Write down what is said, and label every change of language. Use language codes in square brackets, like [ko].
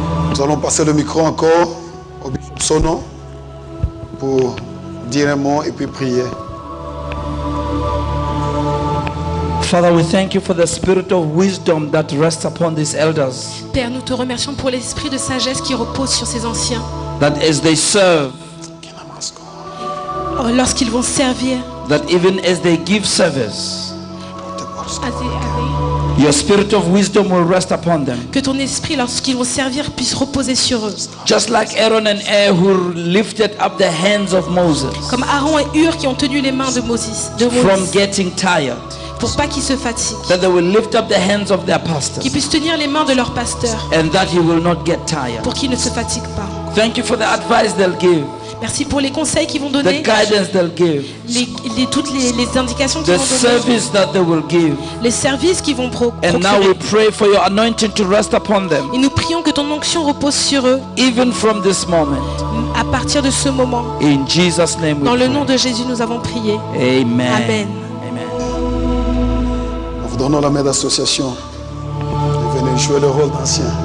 [fr] Nous allons passer le micro encore au bishop Sono pour dire un mot et puis prier. [en] Father, we thank you for the spirit of wisdom that rests upon these elders. [fr] Père, nous te remercions pour l'esprit de sagesse qui repose sur ces anciens. [en] That as they serve, [fr] Lorsqu'ils vont servir, [en] that even as they give service, your spirit of wisdom will rest upon them. [fr] que ton esprit, lorsqu'ils vont servir, puisse reposer sur eux. [en] Just like Aaron and who lifted up the hands of Moses [fr] Comme Aaron et Hur qui ont tenu les mains de Moïse, [en] from getting tired, [fr] pour pas qu'ils se fatiguent. [en] that they will lift up the hands of their pastors [fr] Qu'ils puissent tenir les mains de leur pasteur [en] and that he will not get tired. [fr] pour qu'ils ne se fatiguent pas. [en] Thank you for the advice they'll give, [fr] Merci pour les conseils qu'ils vont [en] the [fr] donner, [en] guidance they'll give, [fr] toutes les indications qu'ils [en] the [fr] vont donner, [en] service that they will give. [fr] les services qu'ils vont [en] And now we [fr] procurer. [en] pray for your anointing to rest upon them, [fr] Et nous prions que ton onction repose sur eux [en] even from this moment. [fr] à partir de ce moment. [en] In Jesus' name we [fr] Dans le [en] pray. [fr] nom de Jésus, nous avons prié. [en] Amen. [fr] Amen. Amen. Nous vous donnons la main d'association. Venez jouer le rôle d'ancien.